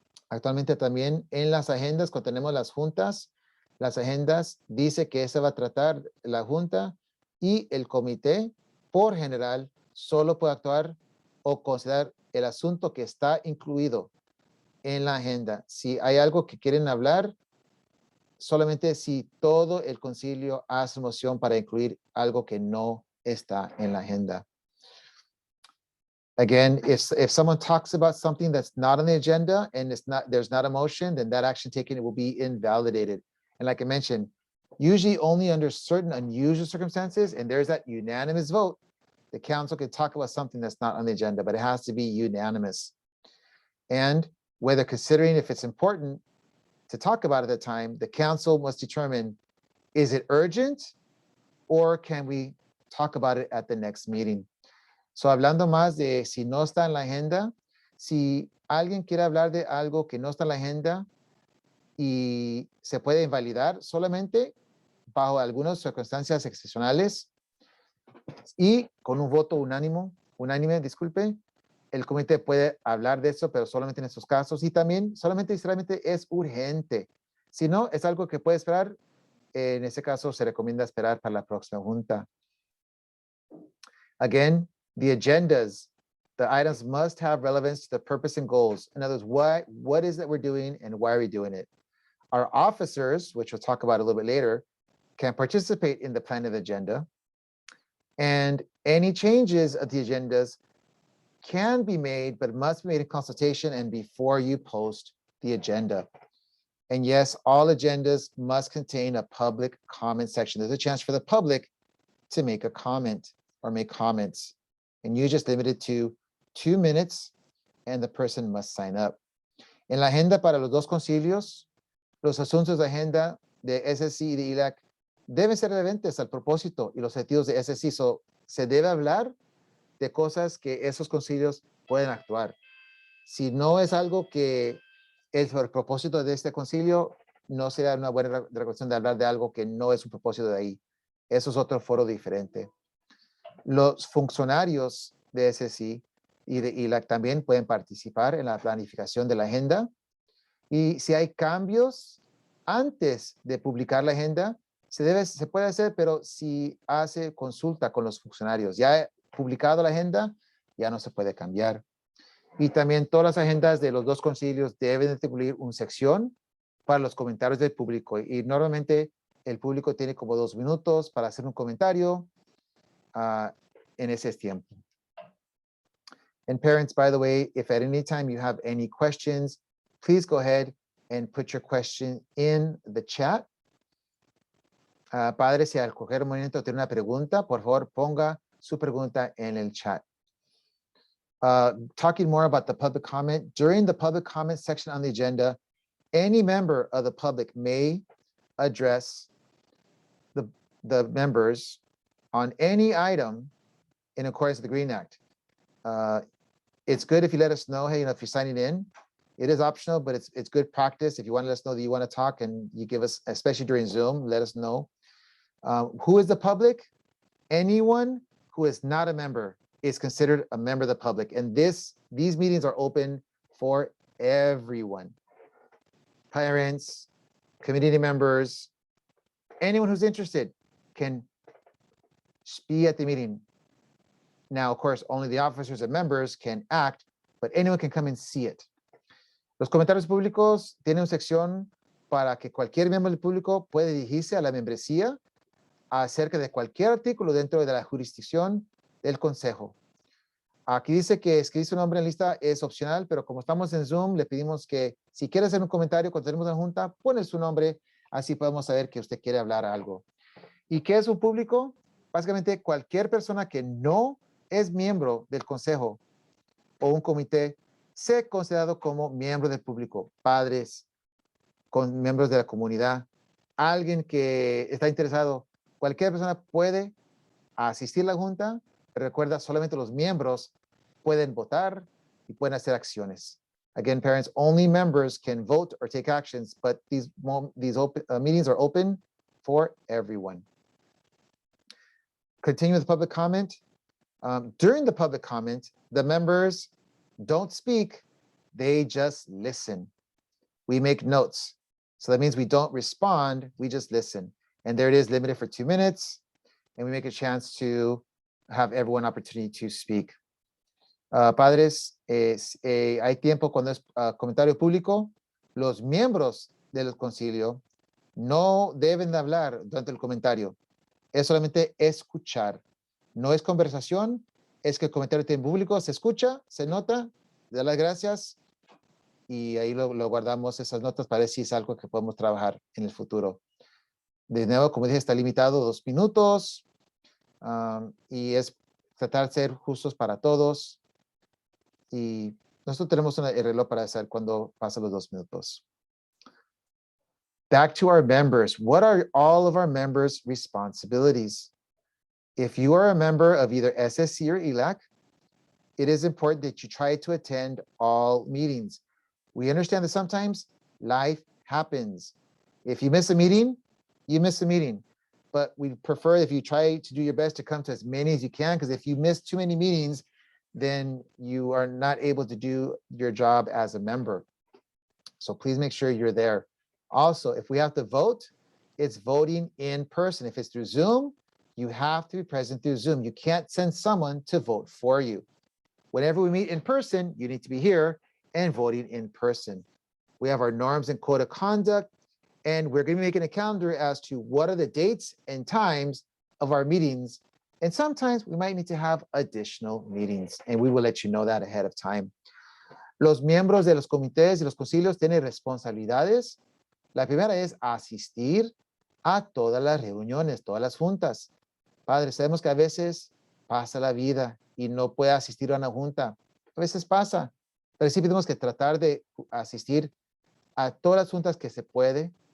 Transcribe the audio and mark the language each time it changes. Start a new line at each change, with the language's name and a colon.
Spanish: Actualmente también en las agendas, cuando tenemos las juntas, las agendas dice que se va a tratar la junta y el comité, por general, solo puede actuar o considerar el asunto que está incluido en la agenda. Si hay algo que quieren hablar, solamente si todo el concilio hace moción para incluir algo que no está en la agenda.
English: Again, if someone talks about something that's not on the agenda and there's not a motion, then that action taken will be invalidated. And like I mentioned, usually only under certain unusual circumstances, and there's that unanimous vote, the council can talk about something that's not on the agenda, but it has to be unanimous. And whether considering if it's important to talk about at the time, the council must determine, is it urgent or can we talk about it at the next meeting?
Spanish: So, hablando más de si no está en la agenda, si alguien quiere hablar de algo que no está en la agenda y se puede invalidar solamente bajo algunas circunstancias excepcionales y con un voto unánime, disculpe, el comité puede hablar de eso, pero solamente en estos casos y también solamente es urgente. Si no, es algo que puede esperar, en ese caso se recomienda esperar para la próxima junta.
English: Again, the agendas, the items must have relevance to the purpose and goals. In other words, what is it we're doing and why are we doing it? Our officers, which we'll talk about a little bit later, can participate in the plan of the agenda. And any changes of the agendas can be made, but must be made in consultation and before you post the agenda. And yes, all agendas must contain a public comment section. There's a chance for the public to make a comment or make comments. And you just limit it to 2 minutes and the person must sign up.
Spanish: En la agenda para los dos concilios, los asuntos de agenda de SSC y de ELAC deben ser relevantes al propósito y los objetivos de SSC. So, se debe hablar de cosas que esos concilios pueden actuar. Si no es algo que es el propósito de este concilio, no será una buena recomendación de hablar de algo que no es un propósito de ahí. Eso es otro foro diferente. Los funcionarios de SSC y de ELAC también pueden participar en la planificación de la agenda. Y si hay cambios antes de publicar la agenda, se puede hacer, pero si hace consulta con los funcionarios. Ya publicado la agenda, ya no se puede cambiar. Y también todas las agendas de los dos concilios deben de incluir una sección para los comentarios del público. Y normalmente el público tiene como 2 minutos para hacer un comentario en ese tiempo.
English: And parents, by the way, if at any time you have any questions, please go ahead and put your question in the chat.
Spanish: Padre, si al coger un momento tiene una pregunta, por favor ponga su pregunta en el chat.
English: Talking more about the public comment, during the public comment section on the agenda, any member of the public may address the members on any item in accordance with the Green Act. It's good if you let us know, hey, if you're signing in, it is optional, but it's good practice. If you want to let us know that you want to talk and you give us, especially during Zoom, let us know. Who is the public? Anyone who is not a member is considered a member of the public. And these meetings are open for everyone. Parents, community members, anyone who's interested can be at the meeting. Now, of course, only the officers and members can act, but anyone can come and see it.
Spanish: Los comentarios públicos tienen una sección para que cualquier miembro del público puede dirigirse a la membresía acerca de cualquier artículo dentro de la jurisdicción del consejo. Aquí dice que escribir su nombre en lista es opcional, pero como estamos en Zoom, le pedimos que si quiere hacer un comentario cuando tenemos una junta, pone su nombre, así podemos saber que usted quiere hablar algo. ¿Y qué es un público? Básicamente cualquier persona que no es miembro del consejo o un comité sea considerado como miembro del público, padres, con miembros de la comunidad, alguien que está interesado, cualquier persona puede asistir a la junta, pero recuerda, solamente los miembros pueden votar y pueden hacer acciones.
English: Again, parents, only members can vote or take actions, but these meetings are open for everyone. Continue with public comment. During the public comment, the members don't speak, they just listen. We make notes. So that means we don't respond, we just listen. And there it is, limited for 2 minutes. And we make a chance to have everyone opportunity to speak.
Spanish: Padres, hay tiempo cuando es comentario público. Los miembros del concilio no deben de hablar durante el comentario. Es solamente escuchar. No es conversación, es que el comentario en público se escucha, se nota, da las gracias y ahí lo guardamos esas notas para ver si es algo que podemos trabajar en el futuro. De nuevo, como dije, está limitado 2 minutos y es tratar de ser justos para todos. Y nosotros tenemos el reloj para saber cuándo pasan los 2 minutos.
English: Back to our members. What are all of our members' responsibilities? If you are a member of either SSC or ELAC, it is important that you try to attend all meetings. We understand that sometimes life happens. If you miss a meeting, you miss a meeting. But we prefer if you try to do your best to come to as many as you can, because if you miss too many meetings, then you are not able to do your job as a member. So please make sure you're there. Also, if we have to vote, it's voting in person. If it's through Zoom, you have to be present through Zoom. You can't send someone to vote for you. Whenever we meet in person, you need to be here and voting in person. We have our norms and code of conduct, and we're going to be making a calendar as to what are the dates and times of our meetings. And sometimes we might need to have additional meetings, and we will let you know that ahead of time.
Spanish: Los miembros de los comités y los concilios tienen responsabilidades. La primera es asistir a todas las reuniones, todas las juntas. Padres, sabemos que a veces pasa la vida y no puede asistir a una junta. A veces pasa, pero sí tenemos que tratar de asistir a todas las juntas que se puede.